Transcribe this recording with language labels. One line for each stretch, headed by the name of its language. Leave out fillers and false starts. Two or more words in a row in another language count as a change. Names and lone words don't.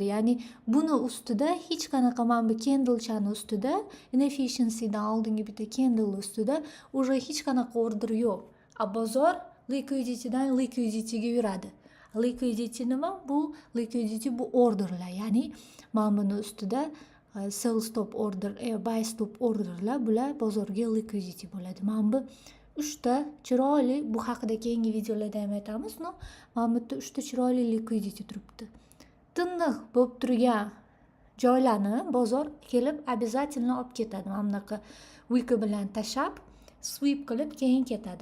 Uzbek: Ya'ni buni ustida hech qanaqa mana bu candlechani ustida, inefficiencydan oldingi bitta candle ustida уже hech qanaqa order yo'q. A bozor liquiditydan liquidityga yuradi. Liquidity nima? Bu liquidity bu orderlar. Ya'ni mana buni ustida
English: sell stop order, buy stop orderlar,
Uzbek: bular bozorga liquidity bo'ladi. Mana bu 3 ta chiroyli, bu haqida keyingi videolarda ham aytamiz, no? Mana bu yerda 3 ta chiroyli liquidity turibdi. Tiniq bo'lib turgan joylarni bozor kelib обязательно olib ketadi. Mana bunaqa wick bilan tashab sweep qilib keyin ketadi.